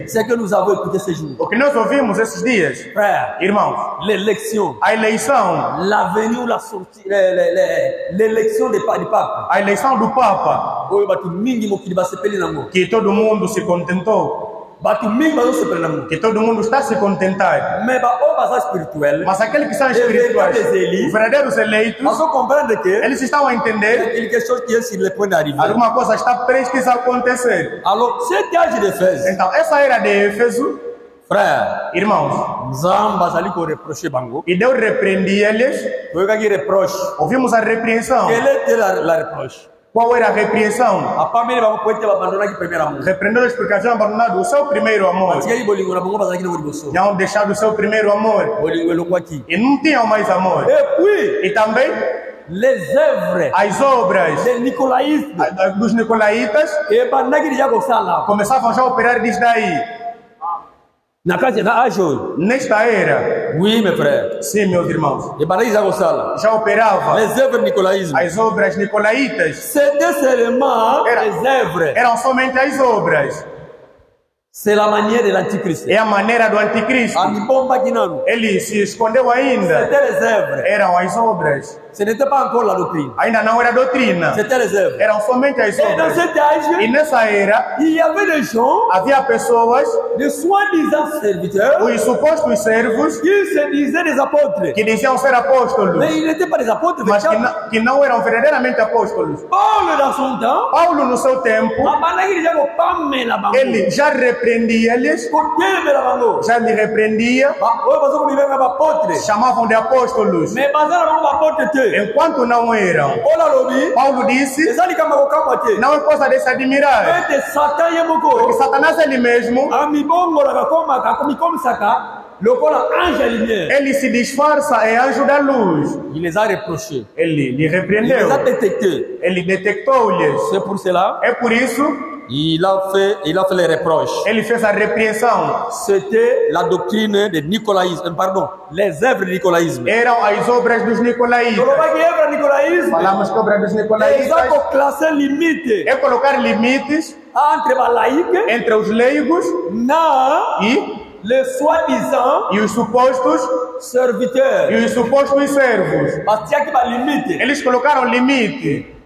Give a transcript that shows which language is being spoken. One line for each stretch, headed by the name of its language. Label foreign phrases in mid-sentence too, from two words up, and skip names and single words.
French: C'est que nous avons écouté ces jours.
Portuguese: O que nós ouvimos esses dias,
French: Frère,
Portuguese: irmãos,
French: l'élection,
Portuguese: a eleição,
French: l'avenue ou la sortie, l'élection du Papa.
Portuguese: a eleição do Papa, Que que todo mundo se contentou, que todo mundo está a se contentar. Mas aqueles que são espirituais, os verdadeiros eleitos, eles estão a entender que alguma coisa está prestes a acontecer. Então, essa era de Éfeso,
French: frère,
Portuguese: irmãos, e Deus repreendia eles. Ouvimos a repreensão.
French: Quelle était la reproche?
Portuguese: Qual era a repreensão? Repreendeu-os porque haviam abandonado o seu primeiro amor. Tinham deixado o seu primeiro amor. E não tinham mais amor. E também
French: les œuvres,
Portuguese: as obras dos nicolaítas começavam já a operar desde aí. Nesta era,
French: oui, mes frères,
Portuguese: sim, meus irmãos, já operava
French: les œuvres nicolaïsme.
Portuguese: As obras nicolaítas.
French: C'était seulement les œuvres.
Portuguese: Eram somente as obras.
French: C'est la manière de l'Antichrist.
Portuguese: É a maneira do anticristo. Ele se escondeu ainda.
French: C'était les œuvres.
Portuguese: Eram as obras.
French: Ce n'était pas encore la doctrine.
Portuguese: Ainda não era doutrina.
French: C'était les œuvres.
Portuguese: Eram somente as obras.
French: Et dans cet âge,
Portuguese: e nessa era,
French: il y avait des gens,
Portuguese: havia pessoas,
French: de soi-disant serviteurs,
Portuguese: os supostos servos,
French: qui se disaient des apôtres,
Portuguese: que diziam ser apóstolos,
French: mais ils n'étaient pas des apôtres,
Portuguese: mas que não eram verdadeiramente apóstolos. Paulo,
French: dans son temps,
Portuguese: Paulo, no seu tempo, ele já repreendia eles, já lhe repreendia, chamavam de apóstolos, enquanto não eram. Paulo disse, não é coisa de se admirar, porque Satanás ele mesmo, ele se disfarça, é anjo da luz.
French: Il les a reprochés.
Portuguese: Ele lhe repreendeu.
French: Il les a détectés.
Portuguese: Ele detectou-lhes.
French: C'est pour cela.
Portuguese: É por isso.
French: Il a fait les reproches.
Portuguese: Ele fez a repreensão.
French: C'était la doctrine de nicolaïsme. Pardon, les œuvres de nicolaïsme.
Portuguese: Eram as obras dos nicolaítas. Falamos que obras dos nicolaítas.
French: Classer limite.
Portuguese: É colocar limites entre os leigos e os supostos
French: serviteurs.
Portuguese: E os supostos servos. Eles colocaram limite.